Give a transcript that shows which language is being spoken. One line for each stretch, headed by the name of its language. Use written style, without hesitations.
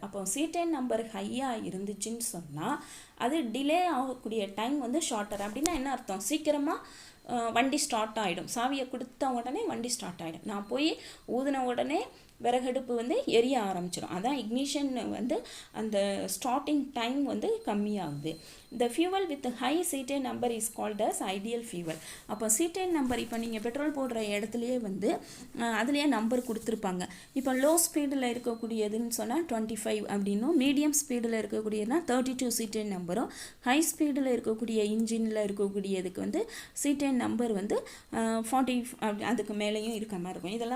Tamil: அப்போ சீட்டேன் நம்பர் ஹையாக இருந்துச்சுன்னு சொன்னால் அது டிலே ஆகக்கூடிய டைம் வந்து ஷார்ட்டர். அப்படின்னா என்ன அர்த்தம்? சீக்கிரமாக வண்டி ஸ்டார்ட் ஆகிடும். சாவியை கொடுத்த உடனே வண்டி ஸ்டார்ட் ஆகிடும். நான் போய் ஊதின உடனே விறகடுப்பு வந்து எரிய ஆரம்பிச்சிடும். அதான் இக்னிஷன் வந்து அந்த ஸ்டார்டிங் டைம் வந்து கம்மியாகுது.
English: The fuel with high cetane number is called as ideal fuel.
Tamil: அப்போ cetane நம்பர் இப்போ நீங்கள் பெட்ரோல் போடுற இடத்துலையே வந்து அதுலேயே நம்பர் கொடுத்துருப்பாங்க. இப்போ லோ ஸ்பீடில் இருக்கக்கூடியதுன்னு சொன்னால் 25 அப்படின்னும், மீடியம் ஸ்பீடில் இருக்கக்கூடியதுனா 32 cetane நம்பரும், ஹை ஸ்பீடில் இருக்கக்கூடிய இன்ஜினில் இருக்கக்கூடியதுக்கு வந்து cetane நம்பர் வந்து 40 அதுக்கு மேலேயும் இருக்க மாதிரி இருக்கும்.